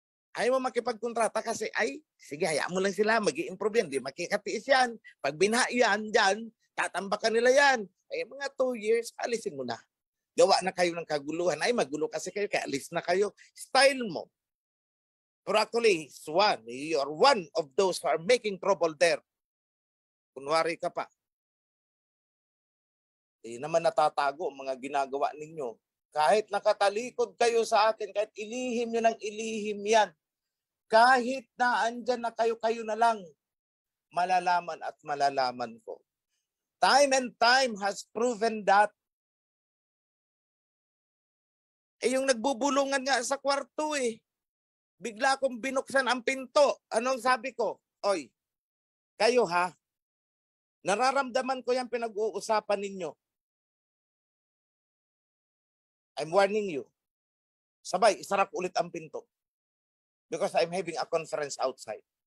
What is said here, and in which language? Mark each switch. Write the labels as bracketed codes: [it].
[tl] Ayaw mo makipagkontrata kasi, sige, hayaan mo lang sila, mag-i-improve yan, di makikatiis yan. Pag yan dyan, tatambakan nila yan. Mga 2 years, alisin mo na. Gawa na kayo ng kaguluhan. Magulo kasi kayo, kaya alis na kayo. Style mo. [en] Pero actually, you're one of those who are making trouble there. [tl] Kunwari ka pa. Hindi naman natatago ang mga ginagawa ninyo. Kahit nakatalikod kayo sa akin, kahit ilihim nyo ng ilihim yan, kahit na andyan na kayo na lang, malalaman at malalaman ko. [en] Time and time has proven that. [tl] Yung nagbubulungan nga sa kwarto bigla kong binuksan ang pinto. Anong sabi ko? Oy, kayo nararamdaman ko yung pinag-uusapan ninyo. [en] I'm warning you. [tl] Sabay, isara ko ulit ang pinto. [en] Because I'm having a conference outside.